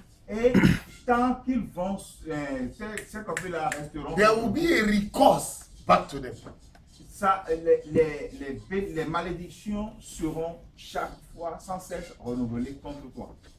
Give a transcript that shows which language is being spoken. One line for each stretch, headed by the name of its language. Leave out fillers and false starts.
French: Et tant qu'ils vont, ces copies-là resteront.
English: there will be a recourse back to them.
French: Ça, les malédictions seront chaque fois sans cesse renouvelées contre toi.